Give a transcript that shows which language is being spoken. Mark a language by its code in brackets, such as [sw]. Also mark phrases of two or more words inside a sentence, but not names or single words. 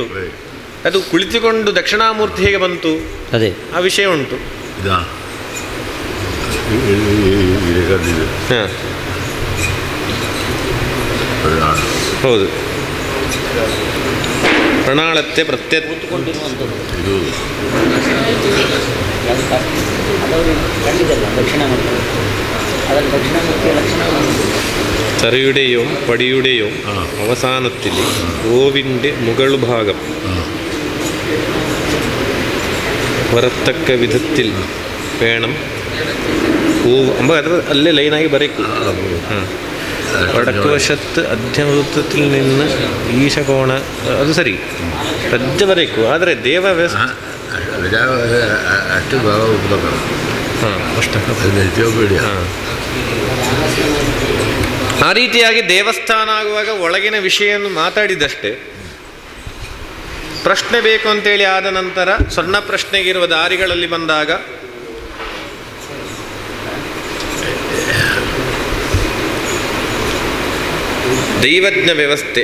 [kn] ಅದು ಕುಳಿತುಕೊಂಡು ದಕ್ಷಿಣಾಮೂರ್ತಿ ಹೇಗೆ ಬಂತು ಅದೇ ಆ ವಿಷಯ ಉಂಟು. ಹೌದು, ಪ್ರಣಾಳತೆ [ml] തറയുടെയോ പടിയുടെയോ അവസാനത്തിൽ ഓവിൻ്റെ മുകൾ ഭാഗം വരത്തക്ക വിധത്തിൽ വേണം പൂവ് അമ്പ അത് അല്ലേ ലൈനായി ബരയ്ക്കും. വടക്ക് വശത്ത് അധ്യമൃത്തത്തിൽ നിന്ന് ഈശകോണ [kn] ಅದು ಸರಿ ರಜ್ಜ ಬರಬೇಕು. ಆದರೆ ದೇವ ಆ ರೀತಿಯಾಗಿ ದೇವಸ್ಥಾನ ಆಗುವಾಗ ಒಳಗಿನ ವಿಷಯವನ್ನು ಮಾತಾಡಿದಷ್ಟೇ. ಪ್ರಶ್ನೆ ಬೇಕು ಅಂತೇಳಿ ಆದ ನಂತರ ಸಣ್ಣ ಪ್ರಶ್ನೆಗಿರುವ ದಾರಿಗಳಲ್ಲಿ ಬಂದಾಗ ದೈವಜ್ಞ ವ್ಯವಸ್ಥೆ